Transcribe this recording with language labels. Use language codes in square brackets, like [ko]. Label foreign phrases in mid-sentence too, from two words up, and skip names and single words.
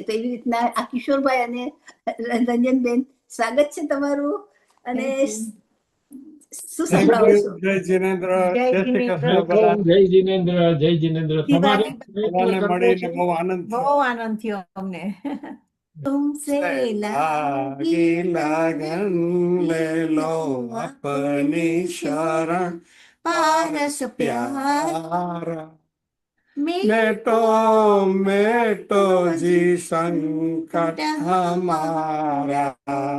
[gu] તો એવી રીતના આ કિશોરભાઈ અને રંજનબેન, સ્વાગત છે તમારું. અને શું સંભળાવશો? જય જીનેન્દ્ર, જય શ્રી કૃષ્ણ. વેલકમ, જય જીનેન્દ્ર, જય જીનેન્દ્ર. તમારે બધાને મળીને બહુ આનંદ થયો. બહુ આનંદ થયો અમને. [hi] तुमसे लागी लगन ले लो अपनी शरण पारस प्यारा मेटो मेटो जी संकट हमारा